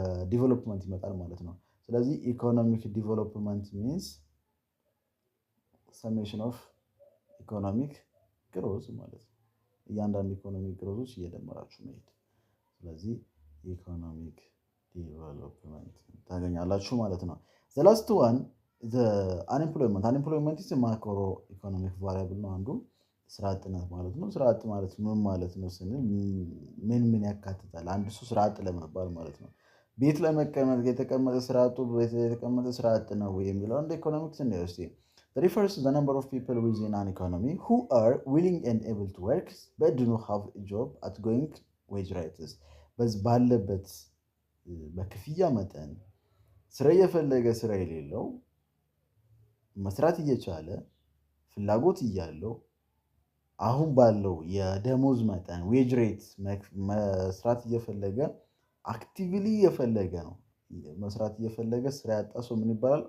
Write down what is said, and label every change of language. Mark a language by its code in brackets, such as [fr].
[am] ዲቨሎፕመንት ይመጣል ማለት ነው። ስለዚህ ኢኮኖሚክ ዲቨሎፕመንት ሚንስ ሰሜሽን ኦፍ ኢኮኖሚክ ግሮዝ ማለት ነው። እያንዳንዱ ኢኮኖሚክ ግሮዞች እየደመራችሁ መሄድ። ስለዚህ ኢኮኖሚክ ዲቨሎፕመንት ታገኛላችሁ ማለት ነው። [en] ዘ ላስት ዋን አንኤምፕሎይመንት። [am] አንኤምፕሎይመንት [en] ኢዝ ማክሮ ኢኮኖሚክ ቫሪያብል [am] ነው። አንዱ ስራ አጥነት ማለት ነው። ስራ አጥ ማለት ምን ማለት ነው ስንል ምን ያካትታል? አንድ ሰው ስራ አጥ ለመባል ማለት ነው ቤት ለመቀመጥ የተቀመጠ ስራ አጡ የተቀመጠ ስራ አጥ ነው የሚለው እንደ ኢኮኖሚክስ እንደውስቲ [en] refers to the number of people within an economy who are willing and able to work but do not have a job at going wage rates. [am] በዚህ ባለበት በክፍያ መጠን ስራ የፈለገ ስራ የሌለው መስራት እየቻለ ፍላጎት እያለው አሁን ባለው የደሞዝ መጠን ዌጅ ሬት መስራት እየፈለገ አክቲቭሊ እየፈለገ ነው መስራት እየፈለገ ስራ ያጣ ሰው ምን ይባላል?